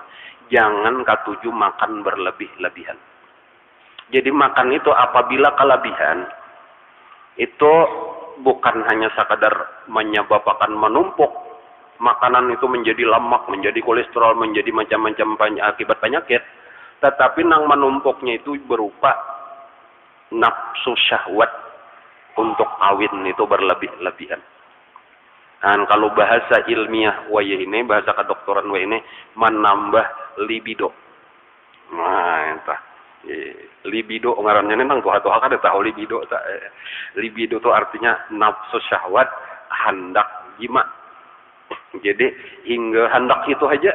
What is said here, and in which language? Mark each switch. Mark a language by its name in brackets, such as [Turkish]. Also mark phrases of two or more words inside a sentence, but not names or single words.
[Indonesian] Jangan katuju makan berlebih-lebihan. Jadi makan itu apabila kelebihan itu bukan hanya sekadar menyebabkan menumpuk makanan itu menjadi lemak, menjadi kolesterol, menjadi macam-macam akibat penyakit, tetapi nang menumpuknya itu berupa nafsu syahwat untuk kawin itu berlebih-lebihan. [Banjar] Dan kalau bahasa ilmiah waya ini, bahasa kedokteran waya ini menambah libido. Nah, entah. Libido ngarannya nang tuha-tuha kada tahu libido tak. [Indonesian] Libido itu artinya nafsu syahwat hendak jima. [Banjar] Jadi hingga hendak itu aja.